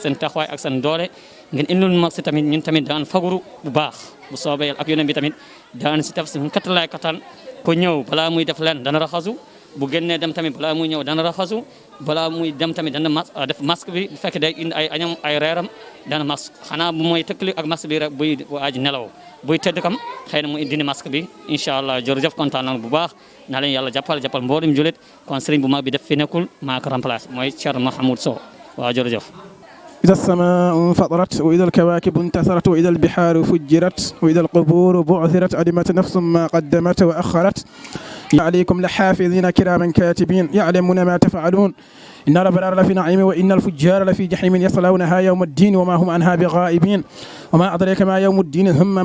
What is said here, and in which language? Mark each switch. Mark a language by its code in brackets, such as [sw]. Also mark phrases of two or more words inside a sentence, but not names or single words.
[wo] seen taxawaay ak seen doole ngeen indil masque tamit ñun tamit daan faguru bu baax bu soobee yàlla ak yonent bi tamit daan si def seen kaptalaay kattan ku ñëw balaa muy def leen dana raxasu bu génnee dem tamit balaa muy ñëw dana raxasu balaa muy dem tamit dana def masque bi bu fekkee day indi ay añam ay reeram dana masque xanaa bu mooy tëkkali ak masque bi rek buy aji nelaw buy tëdd kam xëy na mu dindi masque bi [ar] إن شاء الله [wo] jërëjëf kontaan nañu bu baax na leen yàlla jàppal mboolem julit kon sëriñ bu mag bi def fi nekkul maa ko remplacé mooy Thierno Mahamoud Sow waaw jërëjëf [ar] إذا السماء انفطرت وإذا الكواكب انتثرت وإذا البحار فجرت وإذا القبور بعثرت علمت نفس ما قدمت وأخرت عليكم لحافظين كراما كاتبين يعلمون ما تفعلون إن الأبرار لفي نعيم وإن الفجار لفي جحيم يصلونها يوم الدين وما هم عنها بغائبين وما أدريك ما يوم الدين ثم